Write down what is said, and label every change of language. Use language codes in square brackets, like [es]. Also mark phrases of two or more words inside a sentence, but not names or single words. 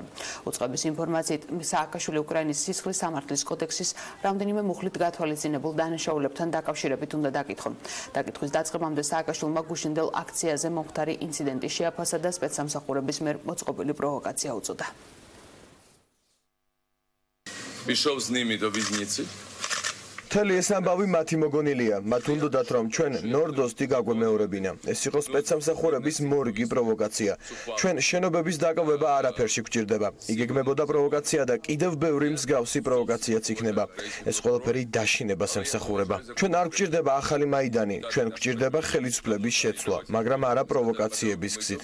[ka] უწყების ინფორმაციით, სააკაშვილი უკრაინის სისხლის სამართლის კოდექსის რამდენიმე მუხლით გათვალისწინებულ დანაშაულებთან დაკავშირებით უნდა დაკითხონ. დაკითხვის დაწყებამდე სააკაშვილმა გუშინდელ აქციაზე მომხდარი ინციდენტი შეაფასა და სპეცსამსახურების მიერ მოწყობილი პროვოკაცია უწოდა. [uk] Пішов з ними до в'язниці. [ka] მთელი ეს ამბავი მათი მოგონილია. მათ უნდათ რომ ჩვენ ნორდოსტი გაგვემეორებინა. ეს იყო სპეცსამსახურების მორიგი პროვოკაცია. ჩვენ შენობების დაკავება არაფერში გვჭირდება. იგეგმებოდა პროვოკაცია და კიდევ ბევრი მსგავსი პროვოკაციაც იქნება. ეს ყველაფერი დაშინებას ემსახურება. ჩვენ არ გვჭირდება ახალი მაიდანი, ჩვენ გვჭირდება ხელისუფლების შეცვლა, მაგრამ არა პროვოკაციების გზით.